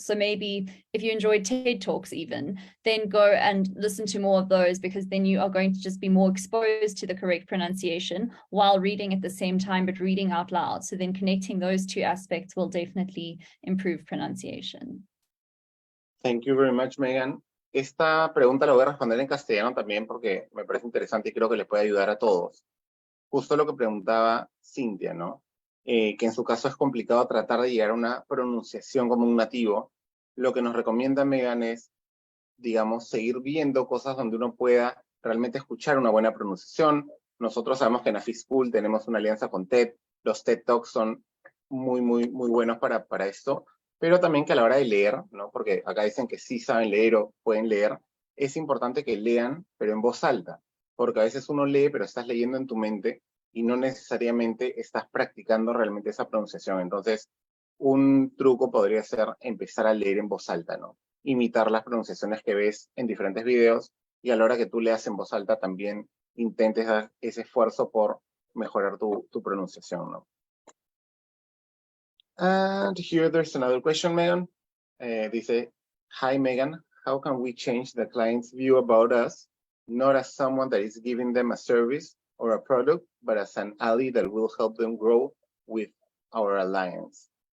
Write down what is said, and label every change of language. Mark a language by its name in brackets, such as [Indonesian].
[English] So maybe if you enjoy TED Talks even, then go and listen to more of those, because then you are going to just be more exposed to the correct pronunciation while reading at the same time, but reading out loud. So then connecting those two aspects will definitely improve pronunciation. Thank you very much, Megan. [Spanish] Esta pregunta la voy a responder en castellano también porque me parece interesante y creo que le puede ayudar a todos. Justo lo que preguntaba Cintia, ¿no? Que en su caso es complicado tratar de llegar a una pronunciación como un nativo. Lo que nos recomienda Megan es, digamos, seguir viendo cosas donde uno pueda realmente escuchar una buena pronunciación. Nosotros sabemos que en AFI School tenemos una alianza con TED. Los TED Talks son muy buenos para esto, pero también que a la hora de leer, ¿no? Porque acá dicen que sí saben leer o pueden leer, es importante que lean, pero en voz alta, porque a veces uno lee, pero estás leyendo en tu mente y no necesariamente estás practicando realmente esa pronunciación. Entonces, un truco podría ser empezar a leer en voz alta, ¿no? Imitar las pronunciaciones que ves en diferentes videos, y a la hora que tú leas en voz alta también intentes dar ese esfuerzo por mejorar tu pronunciación, ¿no? [English] And here there's another question, Megan. Dice, hi, Megan, how can we change the client's view about us, not as someone that is giving them a service or a product, but as an ally that will help them grow with our alliance?